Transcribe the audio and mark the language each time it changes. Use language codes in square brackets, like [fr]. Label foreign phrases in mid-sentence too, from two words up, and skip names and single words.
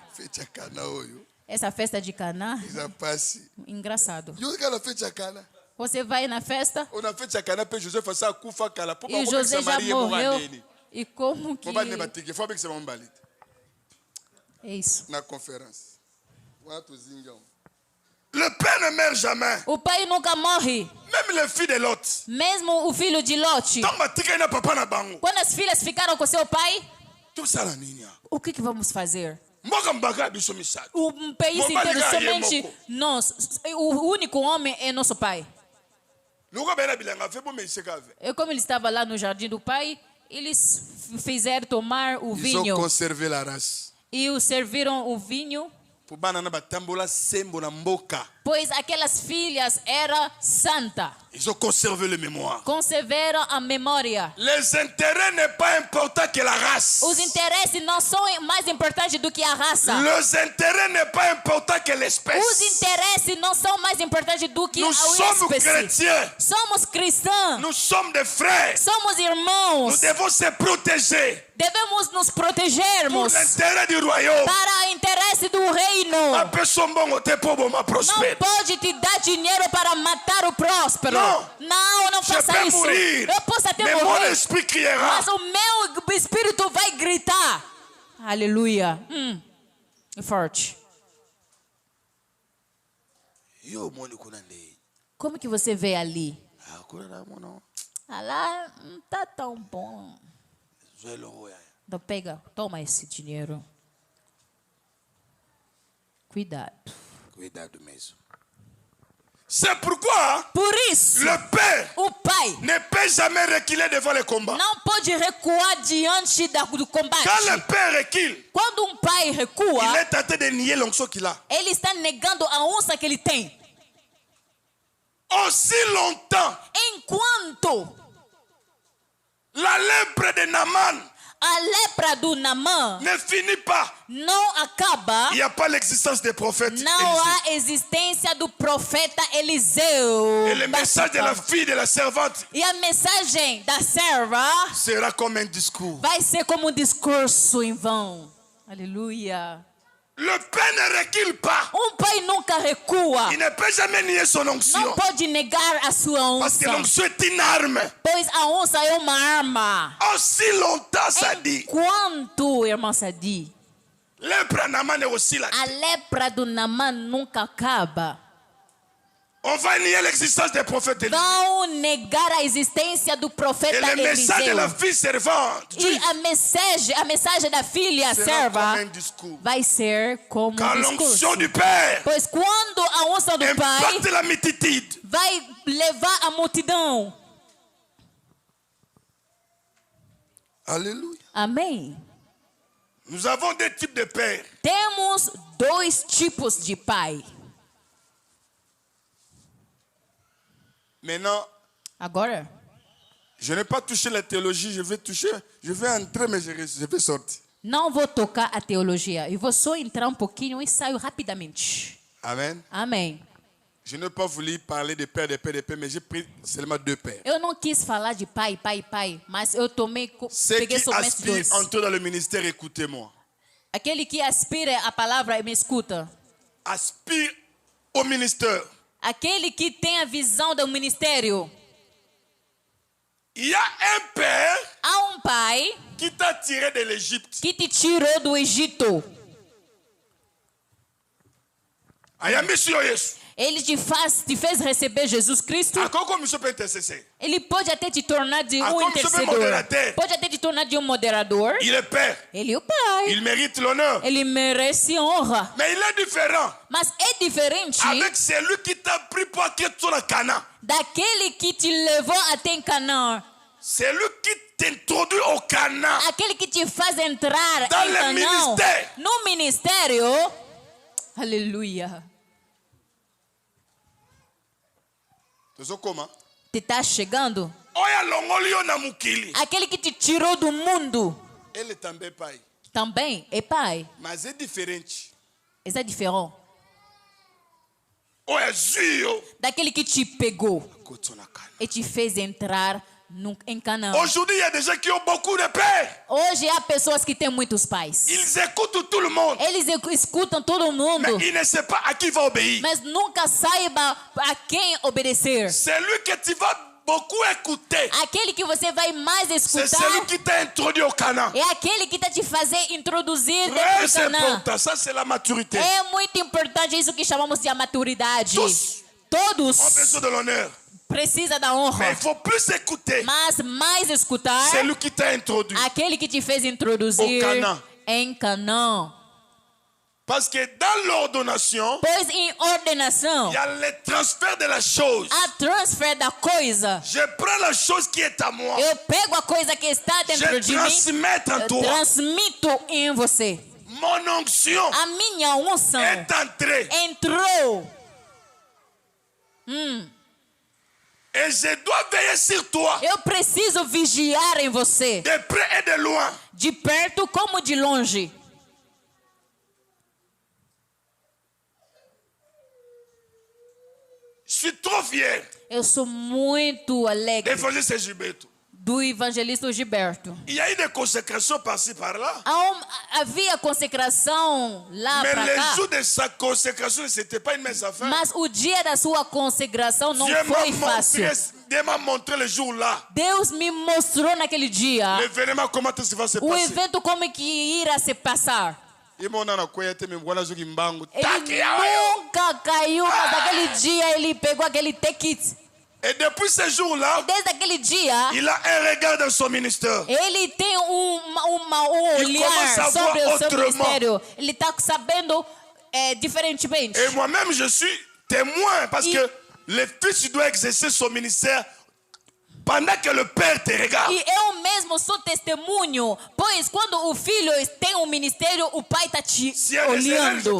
[pt] Essa festa de Caná. Engraçado. Você vai na festa. E José já morreu. E como que... É isso. Na conferência. [fr] Le père ne meurt jamais. [pt] O pai nunca morre. [fr] Même le fils de Lot. [pt] Mesmo o filho de Lot. Quando as filhas ficaram com seu pai, o que vamos fazer? O país inteiro somente nós. O único homem é nosso pai. E como ele estava lá no jardim do pai, eles fizeram tomar o vinho. E o serviram o vinho. Pois aquelas filhas eram santas. [fr] Ils ont conservé la mémoire. [pt] Conservaram a memória. [fr] Les intérêts n'est pas important que la race. [pt] Os interesses não são mais importantes do que a raça. [fr] Les intérêts n'est pas important que l'espèce. [pt] Os interesses não são mais importantes do que a espécie. [fr] Nous sommes chrétiens. [pt] Somos cristãos. [fr] Nous sommes des frères. [pt] Somos irmãos. [fr] Nous devons se protéger. [pt] Devemos nos protegermos. [fr] Pour l'intérêt du royaume. [pt] Para o interesse do reino. Não pode te dar dinheiro para matar o próspero. Não faça isso. Eu posso até morrer, mas o meu espírito vai gritar. Aleluia. É forte. Como que você vê ali? Lá não está tão bom. Então pega, toma esse dinheiro. Cuidado. Cuidado mesmo. [fr] C'est pourquoi [pt] Por isso, [fr] le père [pt] o pai [fr] ne peut jamais reculer devant le combat. [pt] não pode recuar diante do combate. [fr] Quand le père recule, [pt] Quando pai [fr] il [pt] recua, [fr] est en train de nier l'onction qu'il a. [pt] ele está negando a onça que ele tem. [fr] Aussi longtemps, [pt] Enquanto [fr] la lèpre de Naaman [pt] a lepra do Naamã [fr] ne finit pas. [pt] não acaba, [fr] Il n'y a pas l'existence des prophètes. [pt] não Élisée. há existência do profeta Eliseu. [fr] Et le message de la fille de la servante [pt] E a mensagem da serva [fr] sera comme un discours. [pt] vai ser como discurso em vão. Aleluia. [fr] Le père ne recule pas. [pt] Pai nunca recua. [fr] Il ne peut jamais nier son onction. [pt] Não pode negar a sua [fr] Parce que [pt] onça. [fr] l'onction est une arme. [pt] Pois a onça é uma arma. [fr] Aussi longtemps, ça dit. [pt] Quanto, irmã Sadi, [fr] Lèpre à Naaman est aussi là. [pt] a lepra do Naamã nunca acaba. [fr] On va nier l'existence des prophètes Élisée. [pt] Vão negar a existência do [fr] Et [pt] profeta [fr] le message de la [pt] Eliseu. [fr] fille servante [pt] E a mensagem da filha [fr] sera [pt] serva [fr] comme un discours. [pt] vai ser como [fr] Quand [pt] discurso. [fr] l'onction du Père [pt] Pois quando a onça do pai [fr] impacte la multitude, [pt] vai levar a multidão. [fr] Alléluia. [pt] Amém. [fr] nous avons deux types de pères. [pt] Temos dois tipos de pai. [fr] Maintenant, [pt] Agora, [fr] je n'ai pas touché la théologie, je vais entrer, mais je vais sortir. [pt] não vou tocar a teologia. Eu vou só entrar um pouquinho e saio rapidamente. [fr] Amen. [pt] Amém. [fr] Je n'ai pas voulu parler de père, mais j'ai pris seulement deux pères. [pt] Eu não quis falar de pai, mas eu [fr] Ceux [pt] peguei [fr] qui [pt] somente [fr] aspirent [pt] dois. [fr] entrer dans le ministère, écoutez-moi. [pt] Aquele que aspira a palavra e me escuta. [fr] Aspire au ministère. [pt] Aquele que tem a visão do ministério. [fr] Il y a un père [pt] Há pai [fr] qui t'a tiré de l'Égypte. [pt] que te tirou do Egito. Ele te fez receber Jesus Cristo. Ele pode até te tornar de um intercessor. Pode até te tornar de um moderador. [fr] Il est père. [pt] Ele é o pai. [fr] Il mérite l'honneur. [pt] Ele merece honra. [fr] Mais il est différent [pt] Mas é diferente [fr] avec celui qui t'a pris pour entrer sur le Canaan. [pt] daquele que te levou até em Canaã. [fr] Celui qui t'introduit au Canaan. [pt] Aquele que te faz entrar [fr] Dans [pt] em [fr] le [pt] Canaã. [fr] ministère. [pt] No ministério. Aleluia. Te está chegando? Aquele que te tirou do mundo. Ele também é pai. Também é pai. Mas é diferente. Isso é diferente. Ou é daquele que te pegou e te fez entrar em Canaã. [fr] Aujourd'hui, il y a des gens qui ont beaucoup de pères. [pt] Hoje há pessoas que têm muitos pais. [fr] Ils écoutent tout le monde. [pt] Eles escutam todo mundo. [fr] Mais ils ne savent pas à qui va obéir. [pt] Mas nunca saiba a quem obedecer. [fr] Celui que tu vas beaucoup écouter. [pt] Aquele que você vai mais escutar. [fr] C'est celui qui t'a introduit au Canaan. [pt] É aquele que tá te fazer introduzir dentro do [fr] Très [pt] Canaã. [fr] important, ça c'est la maturité. [pt] É muito importante isso que chamamos de maturidade. Todos [fr] ont besoin de l'honneur. [pt] Precisa da honra. [fr] Mais il faut plus écouter. [pt] Mas mais escutar. [fr] Celui qui t'a introduit. [pt] Aquele que te fez introduzir em Canaã. [fr] Parce que dans l'ordonnation, [pt] pois em ordenação, [fr] il y a le transfert de la chose. [pt] Há transfer da coisa. Je prends la chose qui est à moi. Eu pego a coisa que está dentro de mim. Eu transmito em você. [fr] Mon onction [pt] a minha unção [fr] est entrée. [pt] Entrou. [fr] Et je dois veiller sur toi. [pt] Eu preciso vigiar em você. [fr] De près et de loin. [pt] De perto como de longe. [fr] Je suis trop fier. [pt] Eu sou muito alegre. [fr] D'évangéliste Gilberto. [pt] Do evangelista Gilberto. [fr] Il y a eu des consécrations par-ci par-là. [pt] Havia consecração lá para cá. [fr] Mais le jour de sa consécration, c'était pas une mince affaire. [pt] Mas o dia da sua consagração não foi fácil. [fr] Deus m'a montré le jour là. [pt] Deus me mostrou naquele dia. [fr] L'événement comment ça va se passer. [pt] O evento como que irá se passar. Ele nunca caiu, mas naquele dia ele pegou aquele tequite. [fr] Et depuis ce jour-là, [pt] desde aquele dia, [fr] il a un regard dans son ministère. [pt] Ele tem olhar sobre o seu ministério. Ele está sabendo diferentemente. [fr] Et moi-même, je suis témoin parce que le fils doit exercer son ministère pendant que le père te regarde. [pt] E eu mesmo sou testemunho, pois quando o filho tem um ministério, o pai está te olhando.